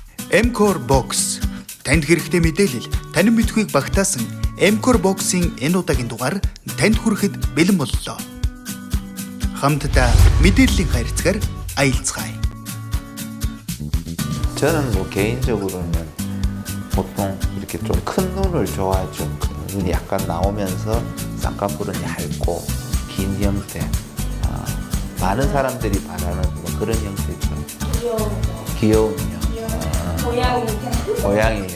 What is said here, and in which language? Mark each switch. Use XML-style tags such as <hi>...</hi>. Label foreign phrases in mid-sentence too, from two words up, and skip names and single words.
<mn>Emcor Box танд хэрэгтэй мэдээлэл танин мэдхүйг багтаасан Emcor Box-ийн энэ удаагийн дугаар танд хүрэхэд бэлэн боллоо. Хамтдаа мэдээллийн харьцаар аялцгаая.</mn> <ko>저는 뭐 개인적으로는 보통 이렇게 좀 큰 눈을 좋아하죠. 눈이 약간 나오면서 쌍꺼풀은 얇고 긴 형태. 많은 사람들이 바라는 뭐 그런 형태죠. 귀여운요. 고양이요.</ko>